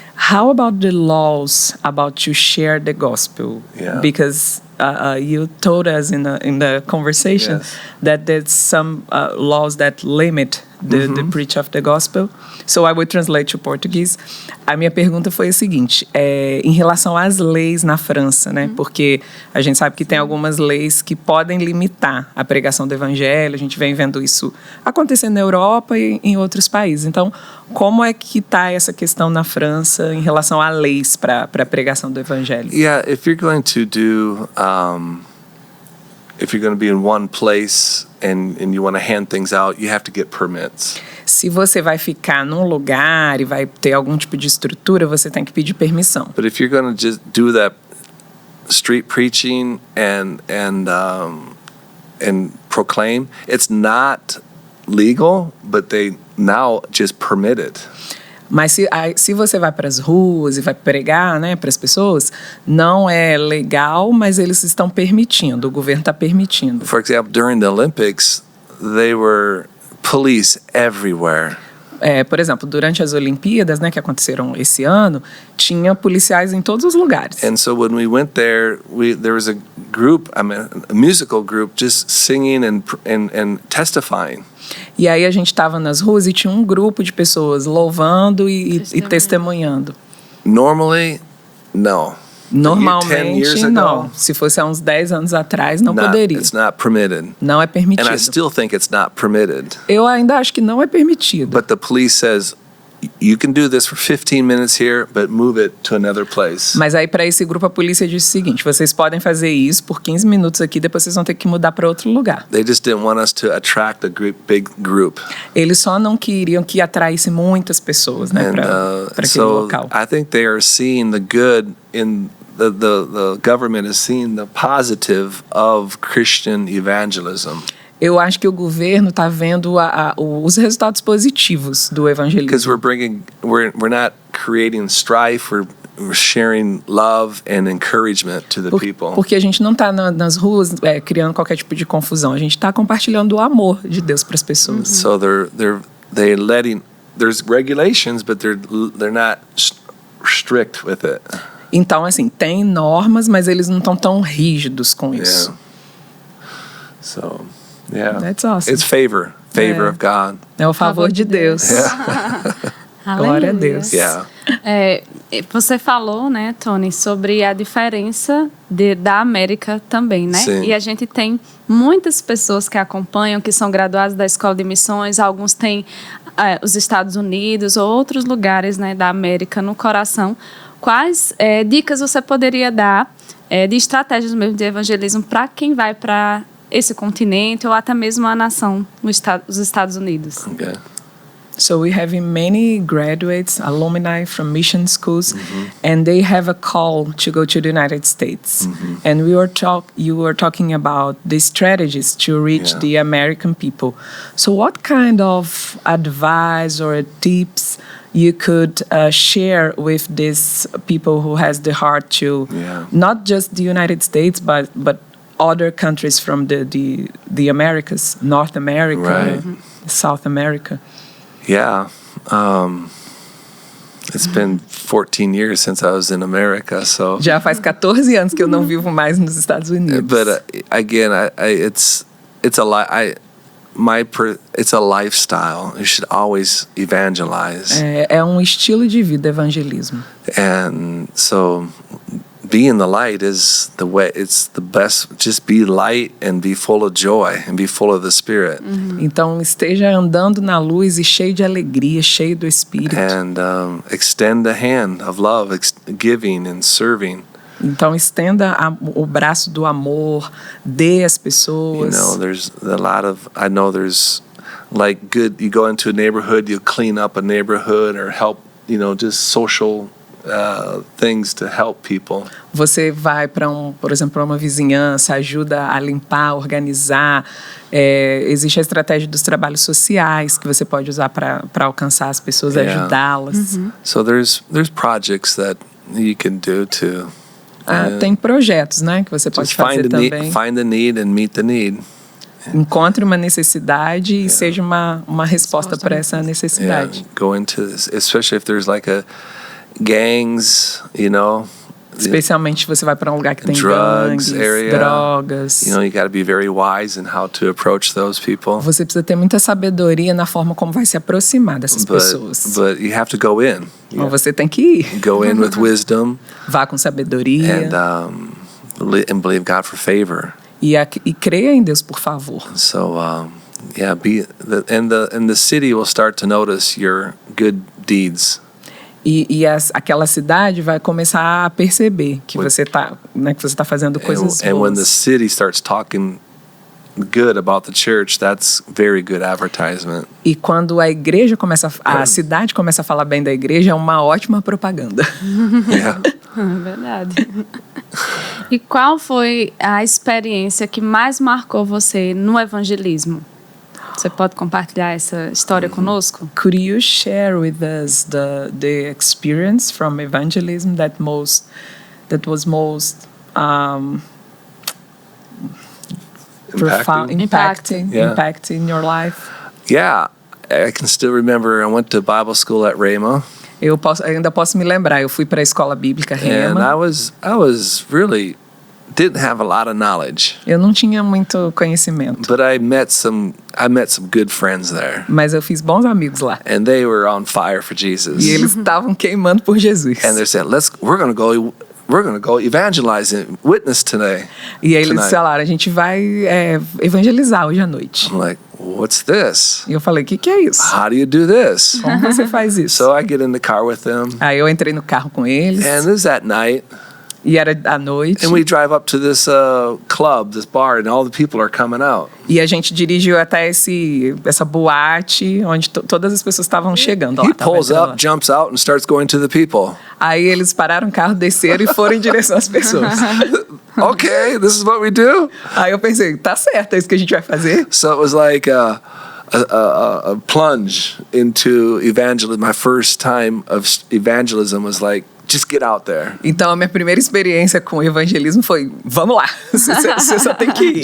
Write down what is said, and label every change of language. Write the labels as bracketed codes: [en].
[en] How about the laws about to share the gospel? Yeah. Because you told us in the conversation Yes. that there's some laws that limit the preach of the gospel. So I will translate to Portuguese. [pt] A minha pergunta foi a seguinte, em relação às leis na França, né? Porque a gente sabe que tem algumas leis que podem limitar a pregação do evangelho. A gente vem vendo isso acontecendo na Europa e em outros países. Então, como é que está essa questão na França em relação a leis para a pregação do evangelho? [en] Yeah, if you're going to do, if you're going to be in one place and you want to hand things out, you have to get permits. [pt] Se você vai ficar num lugar e vai ter algum tipo de estrutura, você tem que pedir permissão. [en] But if you're going to just do that street preaching and proclaim, it's not legal, but they now just permit it. [pt] Mas se você vai para as ruas e vai pregar, né, para as pessoas, não é legal, mas eles estão permitindo, o governo está permitindo. [en] For example, during the Olympics, they were police everywhere. [pt] Por exemplo, durante as Olimpíadas, né, que aconteceram esse ano, tinha policiais em todos os lugares. [en] And so when we went there, there was a group, a musical group, just singing and testifying. [pt] E aí a gente estava nas ruas e tinha um grupo de pessoas louvando e testemunhando. [en] Normally, no. 10 [pt] Normalmente, [en] years ago, [pt] não. Se fosse há uns 10 anos atrás, não poderia. [en] It's not permitted. [pt] Não é permitido. [en] And I still think it's not permitted. [pt] Eu ainda acho que não é permitido. [en] But the police says, you can do this for 15 minutes here, but move it to another place. [pt] Mas aí para esse grupo a polícia disse o seguinte, vocês podem fazer isso por 15 minutos aqui, depois vocês vão ter que mudar para outro lugar. [en] They just didn't want us to attract a big group. [pt] Eles só não queriam que atraísse muitas pessoas, né, para aquele [en] so [pt] local. [en] I think they are seeing the good in the government is seeing the positive of Christian evangelism. [pt] Eu acho que o governo está vendo os resultados positivos do evangelismo. [en] Because we're not creating strife, we're sharing love and encouragement to the people. [pt] Porque a gente não está nas ruas criando qualquer tipo de confusão. A gente está compartilhando o amor de Deus para as pessoas. [en] So they're letting, there's regulations, but they're not strict with it. [pt] Então, assim, tem normas, mas eles não estão tão rígidos com isso. [en] So, yeah. That's awesome. It's favor of God. [pt] É o favor de Deus. Glória a Deus. [en] Yeah. [pt] Você falou, né, Tony, sobre a diferença da América também, né? Sim. E a gente tem muitas pessoas que acompanham, que são graduadas da Escola de Missões, alguns têm os Estados Unidos ou outros lugares, né, da América no coração. Quais dicas você poderia dar de estratégias mesmo de evangelismo para quem vai para esse continente ou até mesmo a nação, os Estados Unidos? [en] Okay. So we have many graduates, alumni from mission schools, and they have a call to go to the United States. And you were talking about the strategies to reach the American people. So what kind of advice or tips you could share with these people who has the heart to not just the United States, but other countries from the Americas, North America, South America? Yeah. It's been 14 years since I was in America, so. [pt] Já faz 14 anos que eu não vivo mais nos Estados Unidos. [en] But again, it's a lifestyle. You should always evangelize. [pt] É um estilo de vida, evangelismo. [en] And so being the light is the way, it's the best. Just be light and be full of joy and be full of the Spirit. [pt] Então esteja andando na luz e cheio de alegria, cheio do Espírito. [en] And extend the hand of love, giving and serving. [pt] Então estenda o braço do amor, dê às pessoas. [en] You know, there's a lot of, I know there's like good, you go into a neighborhood, you clean up a neighborhood or help, you know, just social things to help people. [pt] Você vai para por exemplo, para uma vizinhança, ajuda a limpar, organizar. Existe a estratégia dos trabalhos sociais que você pode usar para alcançar as pessoas, [en] Yeah. [pt] ajudá-las. [en] So there's projects that you can do to [pt] Tem projetos, né, que você pode [en] just [pt] fazer também. [en] find the need and meet the need. [pt] Encontre uma necessidade e seja uma resposta para essa necessidade. [en] Yeah, go into this, especially if there's like gangs, [pt] Especialmente se você vai para um lugar que tem [en] drugs [pt] gangues, [en] area. [pt] drogas. [en] You got to be very wise in how to approach those people. [pt] Você precisa ter muita sabedoria na forma como vai se aproximar dessas pessoas. [en] But you have to go in. [pt] Mas você tem que ir. [en] Go in with wisdom [pt] Vá com sabedoria. [en] and believe God for favor. [pt] E creia em Deus, por favor. [en] So and the city will start to notice your good deeds. [pt] Aquela cidade vai começar a perceber que você está fazendo coisas [en] And when the [pt] boas. [en] city starts talking good about the church, that's very good advertisement. [pt] E quando a cidade começa a falar bem da igreja, é uma ótima propaganda. [en] Yeah. [pt] Verdade. E qual foi a experiência que mais marcou você no evangelismo? Você pode compartilhar essa história conosco? [en] Could you share with us the experience from evangelism that was most profound, impacting Yeah. in your life? Yeah, I can still remember I went to Bible school at Rhema. [pt] Eu ainda posso me lembrar. Eu fui para a escola bíblica [en] And [pt] Rema. [en] I was really didn't have a lot of knowledge, [pt] Eu não tinha muito conhecimento, [en] but I met some good friends there, [pt] mas eu fiz bons amigos lá. [en] and they were on fire for Jesus. [pt] E eles estavam queimando por Jesus. [en] And they said, we're going to go evangelize and witness today. [pt] E aí eles [en] tonight." [pt] falaram, a gente vai evangelizar hoje à noite. [en] I'm like, what's this? [pt] E eu falei, o que é isso? [en] How do you do this? [pt] Como você faz isso? [en] So I get in the car with them, [pt] Aí eu entrei no carro com eles, [en] and this is at night, [pt] e era à noite. [en] and we drive up to this club, this bar, and all the people are coming out. [pt] E a gente dirigiu até essa boate, onde todas as pessoas estavam chegando. [en] He [pt] Lá, tava [en] pulls [pt] entrando lá. [en] jumps out, and starts going to the people. [pt] Aí eles pararam o carro, desceram e foram em direção às pessoas. [en] Okay, this is what we do. [pt] Aí eu pensei, tá certo, é isso que a gente vai fazer? [en] So it was like a plunge into evangelism. My first time of evangelism was like, just get out there. [pt] Então a minha primeira experiência com o evangelismo foi, vamos lá, você só tem que ir.